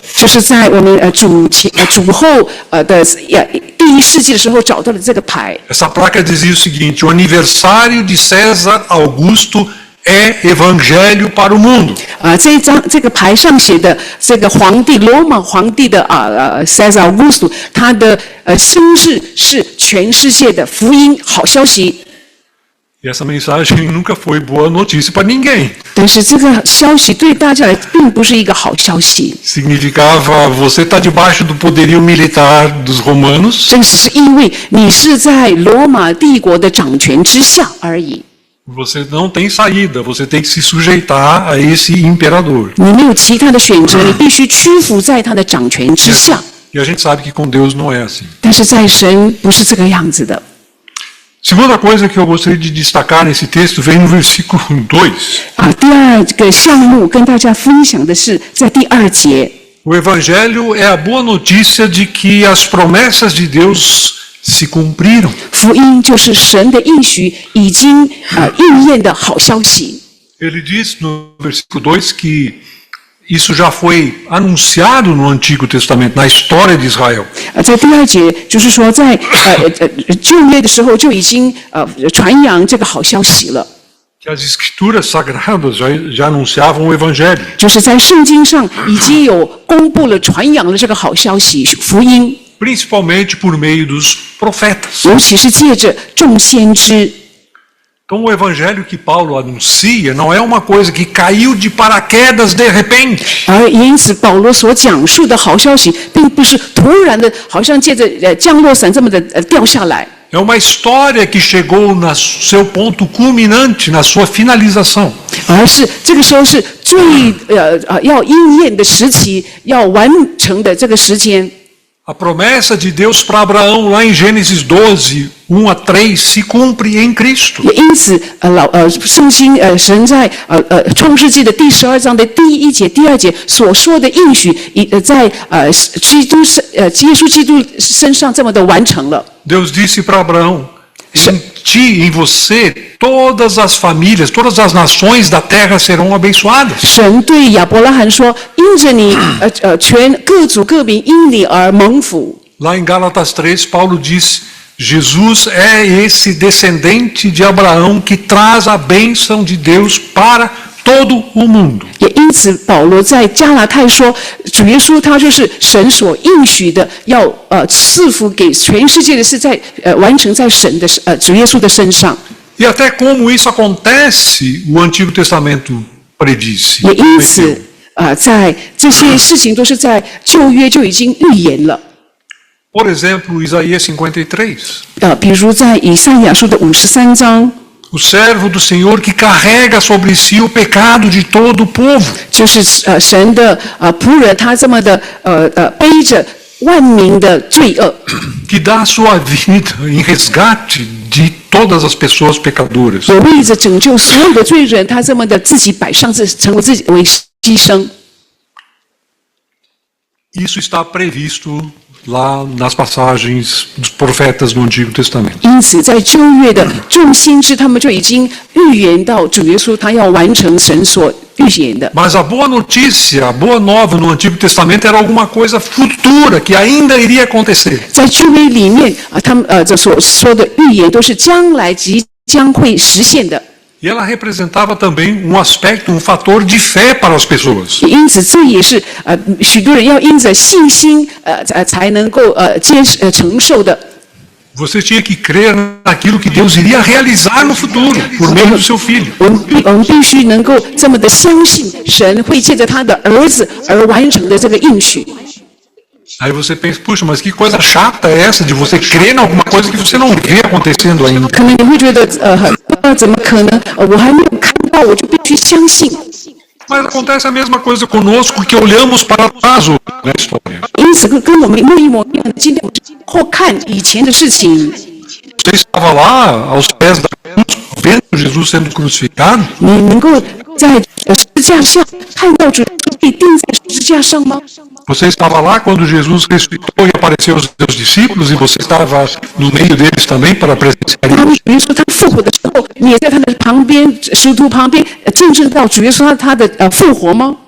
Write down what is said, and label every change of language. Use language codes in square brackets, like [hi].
[zh] 就是在我们主后的第一世纪的时候找到了这个牌。 [pt] Essa placa dizia o seguinte: o aniversário de César Augusto é evangelho para o mundo. [zh] 这个牌上写的这个罗马皇帝的Caesar Augustus， 他的生日是全世界的福音好消息。 [pt] E essa mensagem nunca foi boa notícia para ninguém. [zh] 但是这个消息对大家来并不是一个好消息。 [pt] Significava você está debaixo do poderio militar dos romanos. [zh] 这只是因为你是在罗马帝国的掌权之下而已。 [pt] Você não tem saída, você tem que se sujeitar a esse imperador. [zh] 你没有其他的选择，你必须屈服在他的掌权之下。 [pt] E a gente sabe que com Deus não é assim. [zh] 但是在神不是这个样子的。 [pt] Segunda coisa que eu gostaria de destacar nesse texto vem no versículo 2. [zh] 第二个项目跟大家分享的是在第2节。 [pt] O Evangelho é a boa notícia de que as promessas de Deus se cumpriram. [zh] 福音就是神的应许已经应验的好消息。 [pt] Ele diz no versículo 2 que isso já foi anunciado no Antigo Testamento, na história de Israel. [zh] 在第2节就是说在旧约的时候就已经传扬这个好消息了。 [pt] Que as escrituras sagradas já anunciavam o Evangelho. [zh] 就是在圣经上已经有公布了传扬了这个好消息福音。 [pt] Principalmente por meio dos profetas. [zh] 尤其是借着众先知。 [pt] Então, o evangelho que Paulo anuncia não é uma coisa que caiu de paraquedas de repente. [zh] 而因此，保罗所讲述的好消息，并不是突然的，好像借着降落伞这么的掉下来。 [pt] É uma história que chegou no seu ponto culminante, na sua finalização. [zh] 而是这个时候是最要应验的时期，要完成的这个时间。 [pt] A promessa de Deus para Abraão, lá em Gênesis 12, 1 a 3, se cumpre em Cristo. [zh] 也因此，圣经神在创世纪的第12章的第1节、第2节所说的应许，在耶稣基督身上这么的完成了。 [pt] Deus disse para Abraão: em ti, em você, todas as famílias, todas as nações da terra serão abençoadas. [zh] 神对亚伯拉罕说：“因着你，各族各民因你而蒙福。” [pt] Lá em Gálatas 3, Paulo diz: Jesus é esse descendente de Abraão que traz a bênção de Deus para todo o mundo. [zh] 也因此，保罗在加拉太说，主耶稣他就是神所应许的，要赐福给全世界的是在完成在神的主耶稣的身上。 [pt] E até como isso acontece, o Antigo Testamento predisse. [zh] 也因此，在这些事情都是在旧约就已经预言了。 [pt] Por exemplo, Isaías 53. [zh] 比如在以赛亚书的53章。 [pt] O servo do Senhor que carrega sobre si o pecado de todo o povo. [zh] 就是神的仆人，他这么的背着万民的罪恶。 [pt] Que dá a sua vida em resgate de todas as pessoas pecadoras. [zh] 我为着拯救所有的罪人，他这么的自己摆上成为自己为牺牲。 [pt] Isso está previsto lá nas passagens dos profetas do Antigo Testamento. [zh] 因此，在旧约的众先知，他们就已经预言到主耶稣他要完成神所预言的。 [pt] Mas a boa notícia, a boa nova no Antigo Testamento era alguma coisa futura que ainda iria acontecer. [zh] 在旧约里面他们这所说的预言都是将来即将会实现的。 [pt] E ela representava também um aspecto, um fator de fé para as pessoas. [zh] 因此，这也是许多人要因着信心才能够承受的。 [pt] Você tinha que crer naquilo que Deus iria realizar no futuro, por meio do seu filho. [zh] 我们必须能够这么的相信，神会借着他的儿子而完成的这个应许。 [pt] Aí você pensa, puxa, mas que coisa chata é essa de você crer em alguma coisa que você não vê acontecendo ainda. [zh] 可能你会觉得怎么可能？我还没有看到，我就必须相信。 [pt] Mas acontece a mesma coisa conosco que olhamos para trás na história. [zh] 因此跟我们一模一样的，今天我们后看以前的事情。 [pt] Você estava lá aos pés da cruz, vendo Jesus sendo crucificado? [zh] 你能够在十字架上看到主被钉在十字架上吗？ [pt] Você estava lá quando Jesus ressuscitou e apareceu aos seus discípulos e você estava no meio deles também para presenciar isso? [zh] 主耶稣他复活的时候，你也在他的旁边，使徒旁边见证到主耶稣他的复活吗？